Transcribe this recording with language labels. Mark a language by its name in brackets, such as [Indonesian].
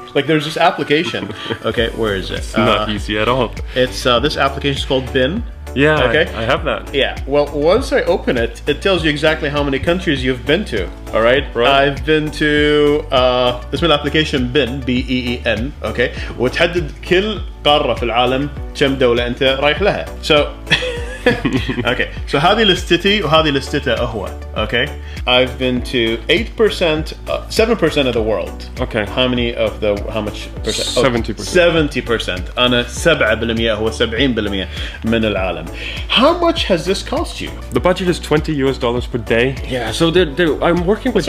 [English] Like, there's this application. Okay, where is it? It's not easy at all. It's this application is called Bin. Yeah, okay. I have that. Yeah. Well, once I open it, it tells you exactly how many countries you've been to. All right. I've been to [Arabic] اسم الابلكيشن بن BEEN. [English] Okay. [Arabic] وتحدد كل قارة في العالم كم دولة أنت رايح لها. [English] So. Okay, so [Arabic] هذه لستي وهذه لستها هو. [English] Okay, I've been to 8%, 7% of the world. Okay. How much percent? 70%. [Arabic] 70%. أنا 7% هو 70% من العالم. [English] How much has this cost you? The budget is $20 per day. Yeah, so I'm working with